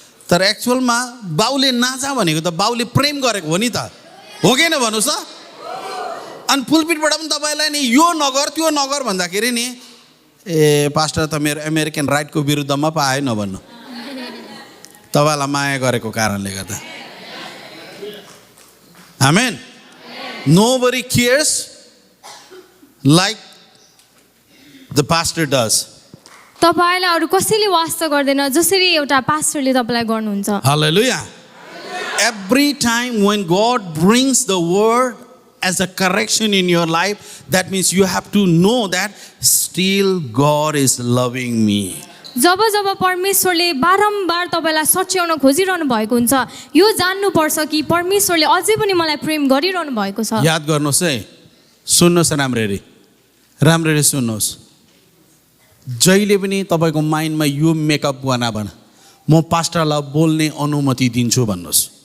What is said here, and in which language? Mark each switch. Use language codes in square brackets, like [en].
[ne] तर एक्चुअलमा बाउले नाजा भनेको त बाउले प्रेम गरेको हो नि त, हो कि भन्नुहोस् त। अनि पुलपिटबाट पनि तपाईँलाई नि यो नगर त्यो नगर भन्दाखेरि नि ए पास्टर त मेरो अमेरिकन राइटको विरुद्धमा पो आयो नभन्नु, तपाईँलाई माया गरेको कारणले गर्दा। आमेन। [en] Nobody cares like the pastor does. [ne] तपाईँलाई अरू कसैले वास्ता गर्दैन जसरी एउटा पास्टरले तपाईँलाई गर्नुहुन्छ। [en] Hallelujah. Every time when God brings the word as a correction in your life, that means you have to know that still God is loving me. [ne] जब जब परमेश्वरले बारम्बार तपाईँलाई सच्याउन खोजिरहनु भएको हुन्छ, यो जान्नुपर्छ कि परमेश्वरले अझै पनि मलाई प्रेम गरिरहनु भएको छ। याद गर्नुहोस् है, सुन्नुहोस् राम्ररी, राम्ररी सुन्नुहोस्। जहिले पनि तपाईँको माइन्डमा यो मेकअप बनाबन, म पास्टरलाई बोल्ने अनुमति दिन्छु भन्नुहोस्।